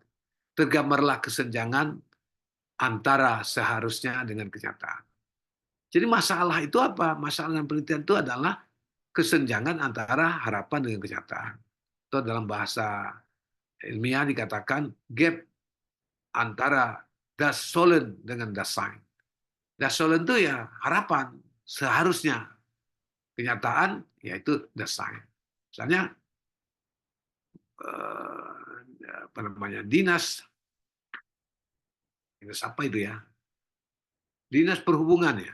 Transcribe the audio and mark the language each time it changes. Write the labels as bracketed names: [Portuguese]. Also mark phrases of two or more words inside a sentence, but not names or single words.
[Indonesian] Tergambarlah kesenjangan antara seharusnya dengan kenyataan. Jadi masalah itu apa? Masalah dalam penelitian itu adalah kesenjangan antara harapan dengan kenyataan. Atau dalam bahasa ilmiah dikatakan gap antara [German] das Sollen [Indonesian] dengan [German] das Sein. Das Sollen [Indonesian] itu ya harapan, seharusnya. Kenyataan yaitu [German] das Sein. [Indonesian] Misalnya apa namanya dinas apa itu ya? Dinas perhubungan ya.